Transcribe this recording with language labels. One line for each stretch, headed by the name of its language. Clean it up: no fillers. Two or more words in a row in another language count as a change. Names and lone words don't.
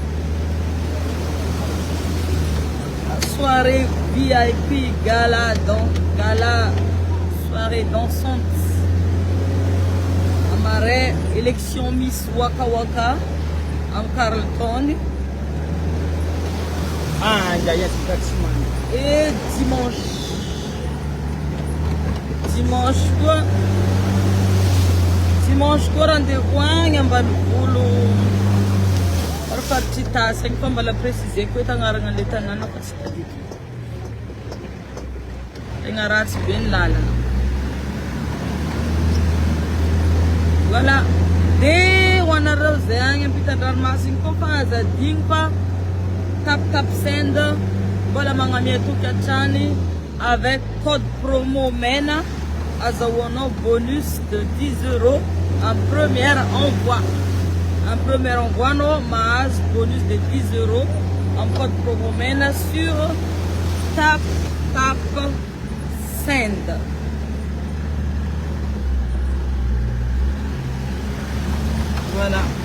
French: Soirée VIP gala soirée dansante.
Malagasy: Amare élection Miss Waka Waka am Carlton. Jaya Taximan.
French: Et dimanche
Malagasy: koa rendez-vous agny ambanivolo. Faritry tasy agny fa mbala préciser koa tagnarana le tanàna fa tsy tadidiko. Tegna ratsy be ny lalana. Voilà. De hoanareo zay agny ampitan-dranomasiny koa fa azadigny fa tap send mbola magnamia toky hatrany
French: avec code promo MENA
Malagasy: azahoanao
French: bonus de 10 € en premier envoi. En premier envoi, non,
Malagasy: mahazo
French: bonus de 10 € en code promo MENA sur tap send. Voilà.